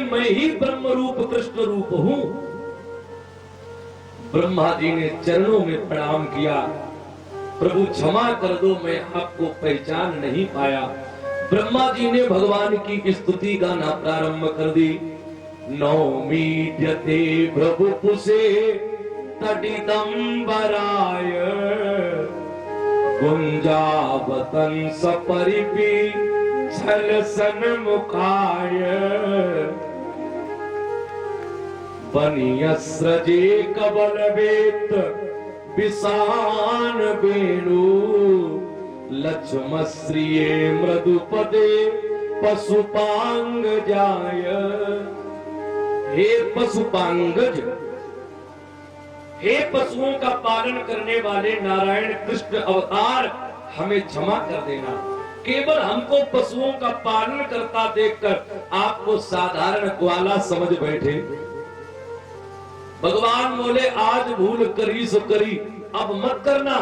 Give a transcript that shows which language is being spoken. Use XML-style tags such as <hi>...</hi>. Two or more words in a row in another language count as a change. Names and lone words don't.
<hi>मैं ही ब्रह्म रूप कृष्ण रूप हूं। ब्रह्मा जी ने चरणों में प्रणाम किया, प्रभु क्षमा कर दो, मैं आपको पहचान नहीं पाया। ब्रह्मा जी ने भगवान की स्तुति गाना प्रारंभ कर दी।</hi> <sa>नौमीड्यते प्रभु पुसे तटिदंबराय गुंजावतन सपरिपि छल सन्मुखाय बनियस्रजे कबलवेत विशान वेणु लक्ष्मश्रिये मृदुपदे पशुपांग जाय।</sa> <hi>हे पशुपांगज, हे पशुओं का पालन करने वाले नारायण कृष्ण अवतार, हमें क्षमा कर देना। केवल हमको पशुओं का पालन करता देखकर आपको साधारण ग्वाला समझ बैठे। भगवान बोले आज भूल करी सो करी, अब मत करना।</hi>